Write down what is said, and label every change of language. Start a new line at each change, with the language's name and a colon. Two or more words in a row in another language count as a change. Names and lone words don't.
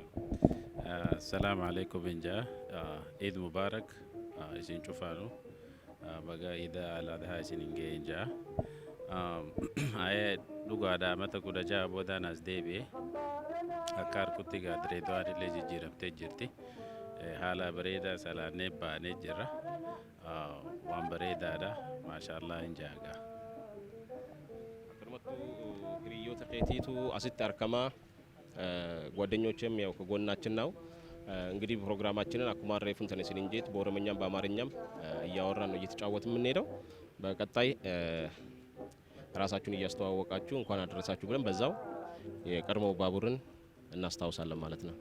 Arabic: السلام عليكم
Oromo: inja
Arabic: عيد مبارك
Oromo: isin cufaanu baga Eid al-Adha isin ingee inja ayee dhugaadhaa mata 16 boodaan as deebi'e akka harkutti dirree dho'aan illee jijjiiramtee jirti. haala bareedaa salaannee baanee jirra waan bareedaadha maashaallah injaaga akkanumattuu hiriyyoota keetiitu asitti argamaa
Amharic: ጓደኞቼም ያው ከጎናችን ነው እንግዲህ ፕሮግራማችንን አኩማር ሬፉን ተነስን እንጂ በኦሮምኛም በአማርኛም እያወራን ነው እየተጫወትን የምንሄደው በቀጣይ ራሳችሁን እያስተዋወቃችሁ እንኳን አደረሳችሁ ብለን በዛው የቀድሞ ባቡርን እናስታውሳለን ማለት ነው።